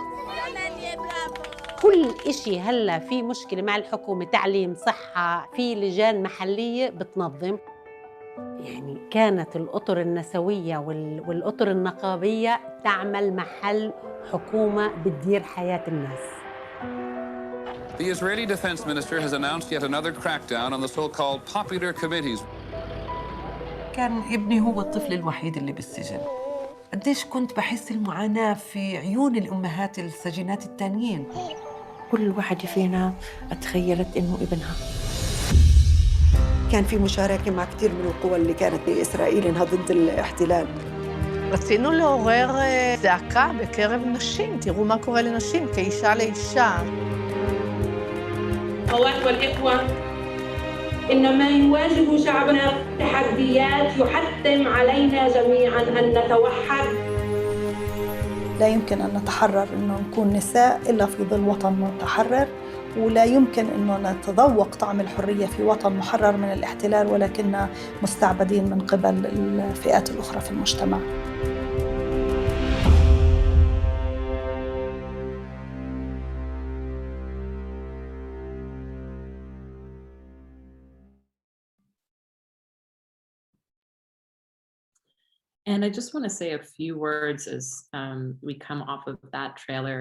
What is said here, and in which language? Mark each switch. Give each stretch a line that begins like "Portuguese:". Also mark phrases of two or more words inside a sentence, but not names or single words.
Arabic: كل إشي هلا في مشكلة مع الحكومة، تعليم، صحة، في لجان محلية بتنظم. يعني كانت الأطر النسوية والأطر النقابية تعمل محل حكومة بتدير حياة الناس.
English: The Israeli Defense Minister has announced yet another crackdown on the so-called popular committees.
Arabic: كان ابني هو الطفل الوحيد اللي بالسجن. قديش كنت بحس المعاناة في عيون الأمهات السجينات التانيين. كل واحدة فينا تخيلت إنه ابنها. كان في مشاركة مع كثير من القوى اللي كانت بإسرائيل إنها ضد الاحتلال.
Hebrew: רצינו לעורר זעקה בקרב נשים, תראו מה קורה לנשים כאישה לאישה.
Arabic: أخوات والإخوة، إن ما يواجه شعبنا تحديات يحتم علينا جميعاً أن نتوحد. لا يمكن أن نتحرر إنه نكون نساء إلا في ظل وطن متحرر، ولا يمكن إنه نتذوق طعم الحرية في وطن محرر من الاحتلال ولكننا مستعبدين من قبل الفئات الأخرى في المجتمع.
English: And I just want to say a few words as we come off of that trailer.